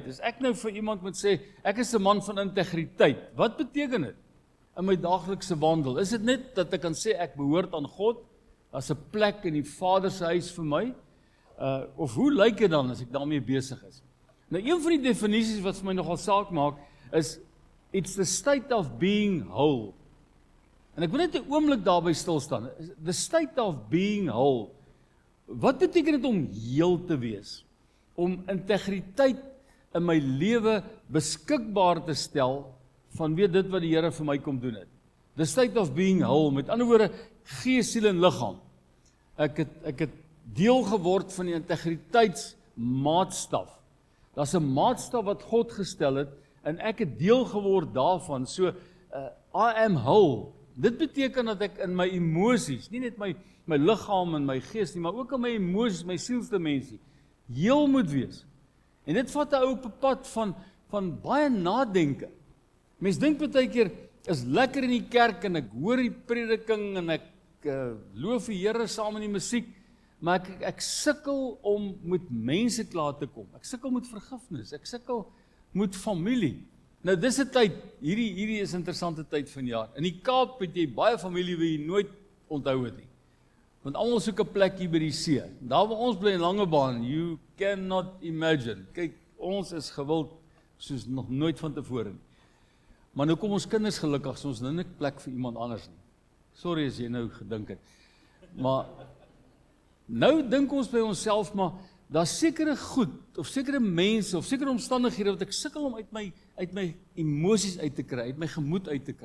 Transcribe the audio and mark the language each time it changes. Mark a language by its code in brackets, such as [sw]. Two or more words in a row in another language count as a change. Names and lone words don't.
[af] As ek nou vir iemand moet sê, ek is 'n man van integriteit, wat beteken dit in my daaglikse wandel? Is dit net dat ek kan sê ek behoort aan God, as 'n plek in die Vader se huis vir my? Of hoe lyk dit dan as ek daarmee besig is? Nou, een van die definisies wat vir my nogal saak maak, is [en] it's the state of being whole. [af] En ek wil net 'n oomblik daarby stil staan. [en] The state of being whole. [af] Wat beteken dit om heel te wees? Om integriteit in my lewe beskikbaar te stel vanweë dit wat die Here vir my kom doen het. [en] The state of being whole. [af] Met ander woorde, gees, siel en liggaam. Ek het deel geword van die integriteitsmaatstaf. Daar's 'n maatstaf wat God gestel het, en ek het deel geword daarvan, [en] so I am whole. [af] Dit beteken dat ek in my emosies, nie net my liggaam en my gees nie, maar ook in my emosies, my sielsdimensie, heel moet wees. En dit vat 'n ou op 'n pad van baie nadenke. Mens dink baie keer, is lekker in die kerk en ek hoor die prediking en ek loof die Here saam in die musiek, maar ek sukkel om met mense klaar te kom. Ek sukkel met vergifnis, ek sukkel met familie. Nou dis 'n tyd, hierdie is 'n interessante tyd van die jaar. In die Kaap het jy baie familie wat jy nooit onthou het nie. Want almal soek 'n plek hier by die see. Daar waar ons bly in Langebaan, [en] you cannot imagine. [af] Kyk, ons is gewild soos nog nooit van tevore nie. Maar nou kom ons kinders gelukkig, so ons nou nie plek vir iemand anders nie. Sorry as jy nou gedink het. Maar nou dink ons by onsself, maar daar's sekere goed, of sekere mense, of sekere omstandighede wat ek sukkel om uit my emosies uit te kry, uit my gemoed uit te kry.